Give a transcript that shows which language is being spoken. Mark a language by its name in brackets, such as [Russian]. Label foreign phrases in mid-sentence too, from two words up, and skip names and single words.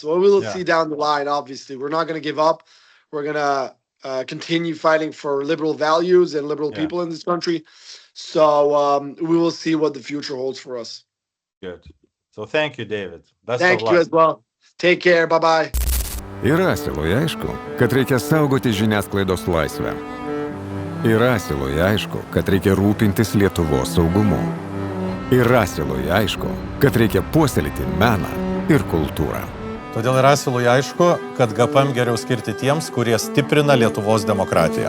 [English] Well, we will see down the line. Obviously, we're not going to give up. We're going to continue fighting for liberal values and liberal people in this country. So we will see what the future holds for us. Good. So thank you, David. Best Thank of luck. you as well. Take care. Bye-bye. [Lithuanian] Ir Asilui aišku, kad reikia saugoti žiniasklaidos laisvę. Ir Asilui aišku, kad reikia rūpintis Lietuvos saugumu. Ir Asilui aišku, kad reikia puoselėti meną ir kultūrą. Todėl ir Asilui aišku, kad GPM geriau skirti tiems, kurie stiprina Lietuvos demokratiją.